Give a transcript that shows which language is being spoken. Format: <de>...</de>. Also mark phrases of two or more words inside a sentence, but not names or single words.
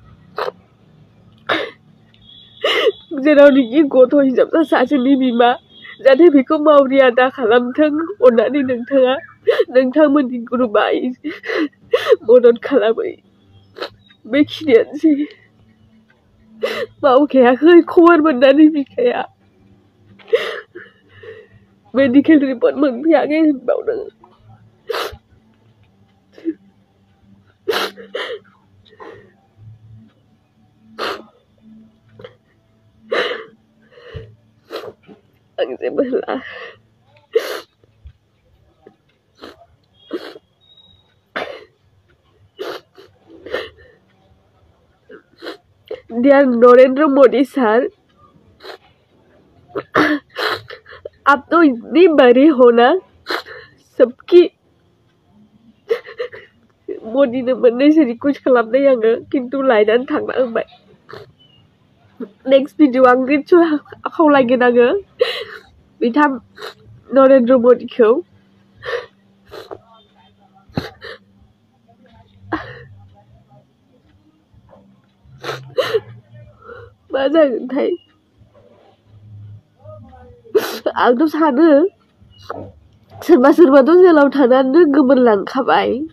<brx>जेरावनोखि गथ' हिनजावसा सासेनि बिमा जाहाथे बेखौ मावरिया दा खालामथों अननानै नोंथाङा नोंथांमोननि ग्रुपआ मदद खालामै बेखिनियानोसै मावखायाखै खबर मोननानै बिखाया</brx> <en>medical report</en> <brx>मोनफैयाखै होनबावदों आं जेबो होला</brx> <hi>डियर नरेंद्र मोदी सर आप तो इतनी बड़ी हो ना सबकी</hi> <brx>मोदी ने मोननैसो रिक्वेस्ट खालामनाय आङो खिन्थु लायनानै थांना होबाय</brx> <en>next video</en> <brx>आं निस्सय खावलायगोन आङो बिथां नरेंद्र मोदीखौ मा जागोनथाय आंथ' सानो सोरबा सोरबाथ' जेलाव थानानै गोमोरलांखाबाय</brx>